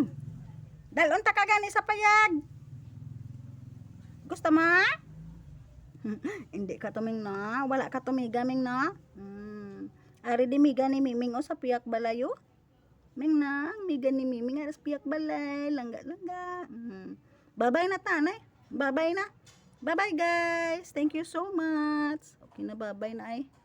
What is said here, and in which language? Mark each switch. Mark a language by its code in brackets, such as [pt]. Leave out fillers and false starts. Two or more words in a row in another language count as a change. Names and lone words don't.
[hil] Dalon ta ka gani sa payag. Gusto mo? Hindi ka tuming na. Wala ka tumiga Ming na. Ari di miga ni Miming o sa piyak balayo. Ming na, miga ni Miming aras piyak balay, langga-langga. Bye-bye na tanay. Bye-bye na. [en] Bye-bye guys. Thank you so much. [hil] Okay na, bye-bye na ay.